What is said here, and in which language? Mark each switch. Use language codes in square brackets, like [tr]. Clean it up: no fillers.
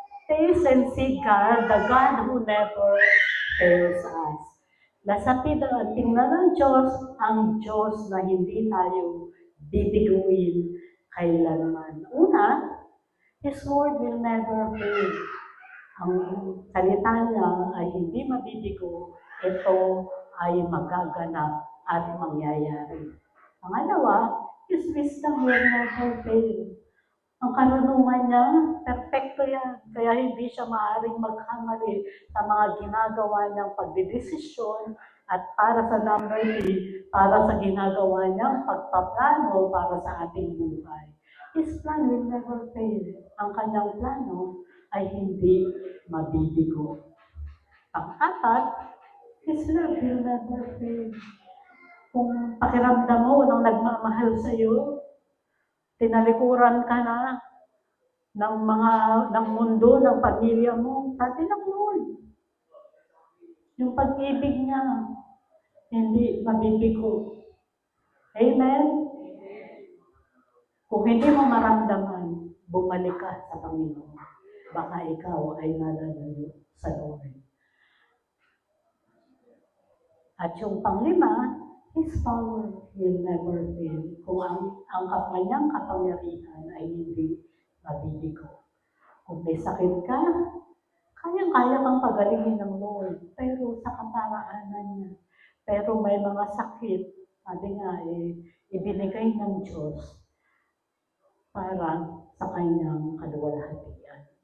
[en] Taste and see God, the God who never fails us. [tl] Lasapid ang tingnan ng Diyos, ang Diyos na hindi tayo bibiguin kailanman. Una, [en] His word will never fail. [tl] Ang salita niya ay hindi mabibigo, ito ay magaganap at mangyayari. Pangalawa, [en] His wisdom will never fail. [tl] Ang karunungan niya, perfecto yan. Kaya hindi siya maaaring magkamali sa mga ginagawa niyang pagdidesisyon at para sa number 3, para sa ginagawa niyang pagpaplano para sa ating buhay. [en] His plan will never fail. [tl] Ang kanyang plano ay hindi mabibigo. Pang-apat, [en] His love will never fail. [tl] Kung pakiramdam mo walang nagmamahal sa iyo, tinalikuran ka na ng mundo, ng pamilya mo, sabi ng Lord. Yung pag-ibig niya, hindi mabibigo. Amen? Kung hindi mo maramdaman, bumalik ka sa Panginoon. Baka ikaw ay nalalayo sa Lord. At yung panglima, [en] His power will never fail. [tl] Kung ang kanyang kapangyarihan ay hindi mabibigo. Kung may sakit ka, kayang-kaya kang pagalingin ng Lord, pero sa kaparaanan niya. Pero may mga sakit, sabi nga, ibinigay ng Diyos para sa kanyang kaluwalhatian.